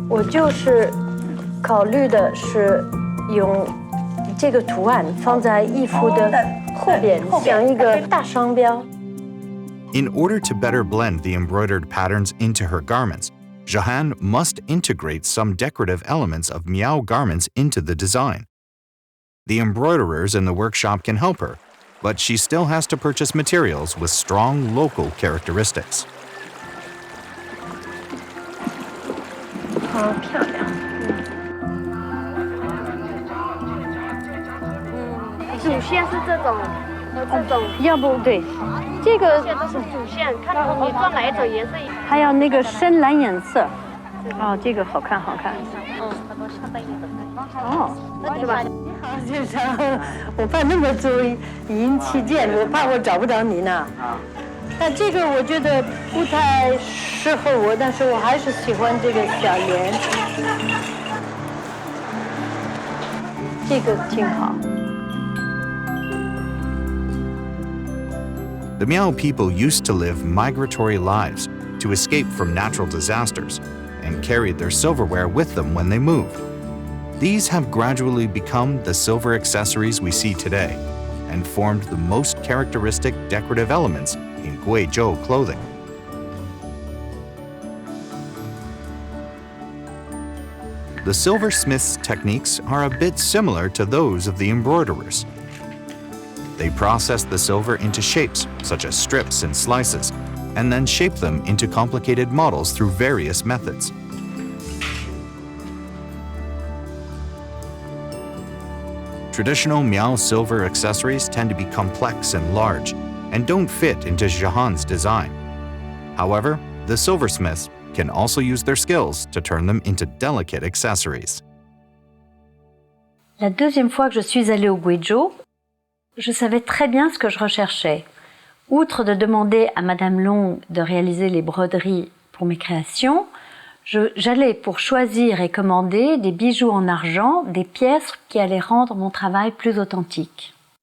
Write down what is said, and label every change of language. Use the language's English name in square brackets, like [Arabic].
[Chinese] 我就是考虑的是用这个图案放在衣服的后边，像一个大商标。 [English] In order to better blend the embroidered patterns into her garments, Jehanne must integrate some decorative elements of Miao garments into the design. The embroiderers in the workshop can help her, but she still has to purchase materials with strong local characteristics. [Chinese] 好漂亮。主线是这种和这种，要不对，这个这些都是主线，看你做哪一种颜色。还有那个深蓝颜色。哦，这个好看，好看。哦，是吧？经常我怕那么多银器件，我怕我找不着你呢。但这个我觉得不太适合我，但是我还是喜欢这个小圆，这个挺好。 [English] The Miao people used to live migratory lives to escape from natural disasters and carried their silverware with them when they moved. These have gradually become the silver accessories we see today and formed the most characteristic decorative elements in Guizhou clothing. The silversmith's techniques are a bit similar to those of the embroiderers. They process the silver into shapes, such as strips and slices, and then shape them into complicated models through various methods. Traditional Miao silver accessories tend to be complex and large, and don't fit into Jehanne's design. However, the silversmiths can also use their skills to turn them into delicate accessories. [French] La deuxième fois que je suis allée au Guizhou, je savais très bien ce que je recherchais. Outre de demander à Madame Long de réaliser les broderies pour mes créations, j'allais pour choisir et commander des bijoux en argent, des pièces qui allaient rendre mon travail plus authentique.